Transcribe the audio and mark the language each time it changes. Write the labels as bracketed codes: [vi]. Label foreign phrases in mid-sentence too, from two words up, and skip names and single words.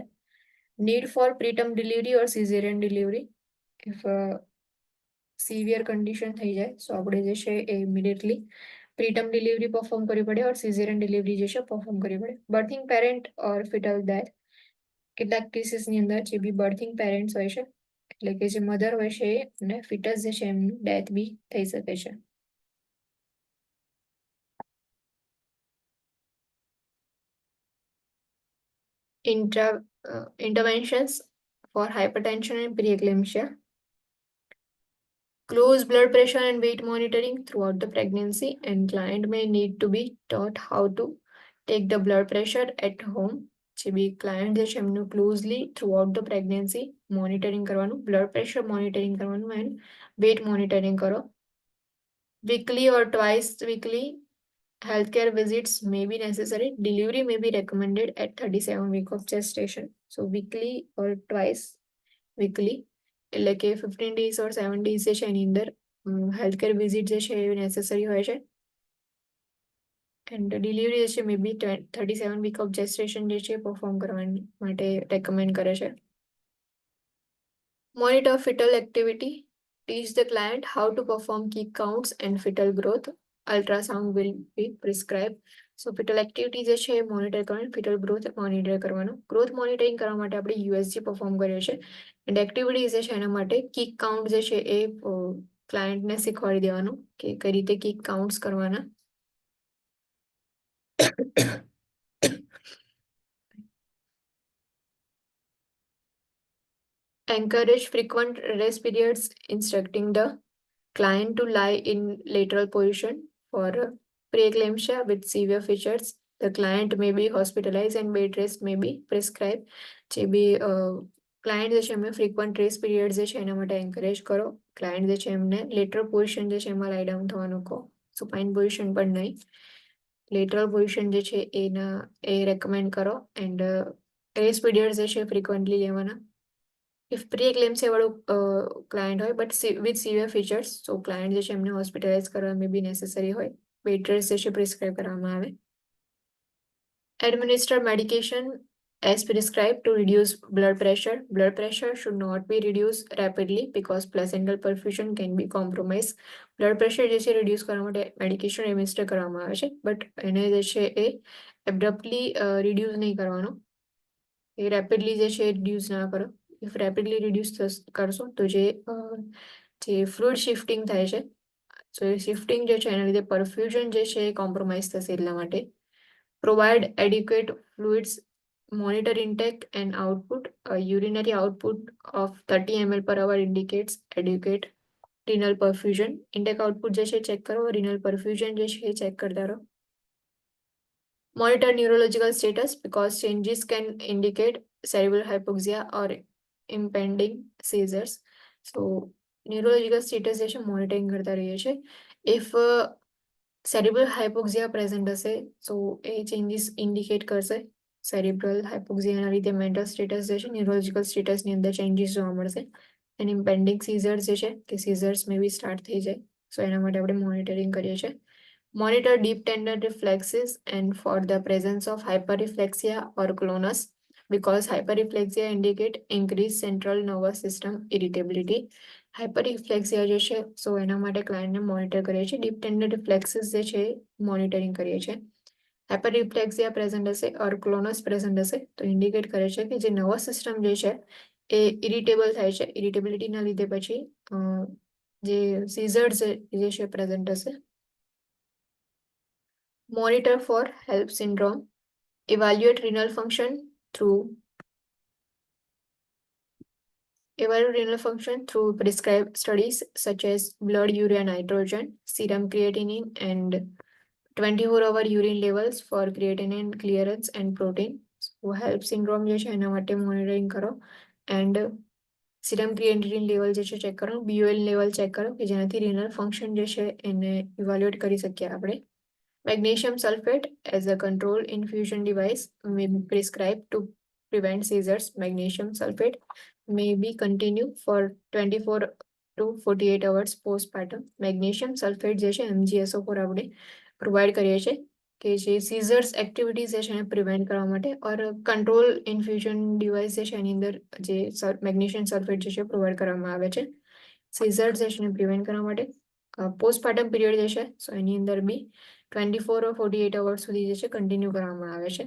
[en] need for preterm delivery or cesarean delivery, if severe condition [gu] થઈ જાય સો આપણે જે છે એ ઇમિડિયેટલી [en] preterm delivery perform [gu] કરવી પડે [en] or cesarean delivery [gu] જે છે પરફોર્મ કરવી પડે. [en] birthing parent or fetal death, [gu] કેટલાક કેસીસની અંદર જે બી [en] birthing parents [gu] હોય છે એટલે કે જે મધર હોય છે અને ફિટસ જે છે એમનું ડેથ બી થઈ શકે છે. [en] Interventions for hypertension and preeclampsia. Close blood pressure and weight monitoring throughout the pregnancy, and client may need to be taught how to take the blood pressure at home. [gu] જે બી ક્લાયન્ટ જે છે એમનું [en] closely throughout the pregnancy monitoring [gu] કરવાનું, [en] blood pressure monitoring [gu] કરવાનું [en] and weight monitoring [gu] કરો. [en] weekly or twice weekly healthcare visits may be necessary. Delivery may be recommended at 37 week of gestation. So weekly or twice weekly [gu] એટલે કે [en] 15 days or 7 days [gu] જે છે એની અંદર [en] healthcare visit [gu] જે છે એ નેસેસરી હોય છે. [en] and delivery [gu] જે છે [en] may be 37 week of gestation [gu] જે છે પરફોર્મ કરવા માટે રેકમેન્ડ કરે છે. [en] monitor fetal activity, teach the client how to perform key counts and fetal growth. Ultrasound will be prescribed. so fetal activity [gu] જે છે એ મોનિટર કરવાનું, [en] fetal growth monitor [gu] કરવાનું. [en] growth monitoring [gu] કરવા માટે આપણે [en] USG perform [gu] કરીએ છીએ [en] and activities [gu] જે છે એના માટે [en] kick count [gu] જે છે એ ક્લાયન્ટને શીખવાડી દેવાનું કે કઈ રીતે [en] kick counts [gu] કરવાના. [en] Encourage frequent rest periods, instructing the client to lie in lateral position for preeclampsia with severe features. The client may be hospitalized and bed rest may be prescribed. [gu] જે બી ક્લાયન્ટ જે છે એમને [en] frequent rest period [gu] જે છે એના માટે એન્કરેજ કરો. ક્લાયન્ટ જે છે એમને [en] lateral position [gu] જે છે એમાં [en] lie down [gu] થવાનું કહો, [en] supine position [gu] પણ નહીં, [en] lateral position [gu] જે છે એ રેકમેન્ડ કરો [en] and rest period [gu] જે છે ફ્રીક્વન્ટલી લેવાના. [en] if preeclampsia [gu] વાળું ક્લાયન્ટ હોય [en] but with severe features, so client [gu] જે છે એમને હોસ્પિટલાઇઝ કરવા [en] may be necessary [gu] હોય, [en] bed rest [gu] જે છે પ્રિસ્ક્રાઇબ કરવામાં આવે. [en] Administer medication as prescribed to reduce blood pressure. Blood pressure should not be reduced rapidly because placental perfusion can be compromised. blood pressure [gu] જે છે રિડ્યુસ કરવા માટે [en] medication administer [gu] કરવામાં આવે છે બટ એને જે છે એ [en] abruptly reduce [gu] નહીં કરવાનો, એ રેપિડલી જે છે રિડ્યુસ ના કરો. [en] if rapidly reduce [gu] કરશો તો જે [en] fluid shifting [gu] થાય છે, સો એ શિફ્ટિંગ જે છે એના લીધે પરફ્યુઝન જે છે એ કોમ્પ્રોમાઇઝ થશે. એટલા માટે [en] provide adequate fluids, monitor intake and output. Urinary output of 30 ml per hour indicates adequate renal perfusion. Intake output [gu] જે છે ચેક કરો, [en] renal perfusion [gu] જે છે ચેક કરતા રહો. [en] Monitor neurological status because changes can indicate cerebral hypoxia or impending seizures. So neurological status [gu] જે છે મોનિટરિંગ કરતા રહીએ છીએ. [en] If cerebral hypoxia present [gu] હશે સો એ [en] changes indicate [gu] કરશે. સેરેબ્રલ હાઇપોક્સિયાના લીધે [en] mental status [gu] જે છે ન્યુરોલોજીકલ સ્ટેટસની અંદર ચેન્જીસ જોવા મળશે. [en] and impending seizures [gu] જે છે કે [en] seizures may be start [gu] થઈ જાય, સો એના માટે આપણે મોનિટરિંગ કરીએ છીએ. [en] monitor deep tendon reflexes and for the presence of hyperreflexia or clonus because hyperreflexia indicate increased central nervous system irritability. hyper reflexia [gu] જે છે સો એના માટે ક્લાયન્ટને મોનિટર કરીએ છીએ. [en] deep tendon reflexes [gu] જે છે મોનિટરિંગ કરીએ છીએ. [en] hyper reflexia present [gu] હશે [en] or clonus present [gu] હશે તો ઇન્ડિકેટ કરે છે કે જે [en] nervous system [gu] જે છે એ ઇરિટેબલ થાય છે. ઇરિટેબિલિટીના લીધે પછી જે સીઝર્સ જે છે પ્રેઝન્ટ હશે. [en] Monitor for HELP syndrome. Evaluate renal function through prescribed studies such as blood urea nitrogen, serum creatinine, and 24-hour urine levels for creatinine clearance and protein. So HELP syndrome [gu] જે છે એના માટે મોનિટરિંગ કરો [en] and serum creatinine level [gu] જે છે ચેક કરો, [en] BUL level [gu] ચેક કરો કે જેનાથી [en] renal function [gu] જે છે એને ઇવેલ્યુએટ કરી શકીએ આપણે. [en] Magnesium sulfate as a control infusion device may be prescribed to prevent seizures. Magnesium sulfate may be continued for 24 to 48 hours postpartum. Magnesium sulfate [gu] જે છે MgSO4 આપણે પ્રોવાઈડ કરીએ છીએ કે જે [en] seizures activities [gu] જે છે એને પ્રિવેન્ટ કરવા માટે [en] or control infusion device [gu] જે છે એની અંદર જે [en] magnesium sulfate [gu] જે છે પ્રોવાઈડ કરવામાં આવે છે સીઝર્સ જે છે એને પ્રિવેન્ટ કરવા માટે. [en] postpartum period [gu] જે છે સો એની અંદર બી [en] 24 or 48 hours [gu] સુધી જે છે કન્ટિન્યુ કરવામાં આવે છે.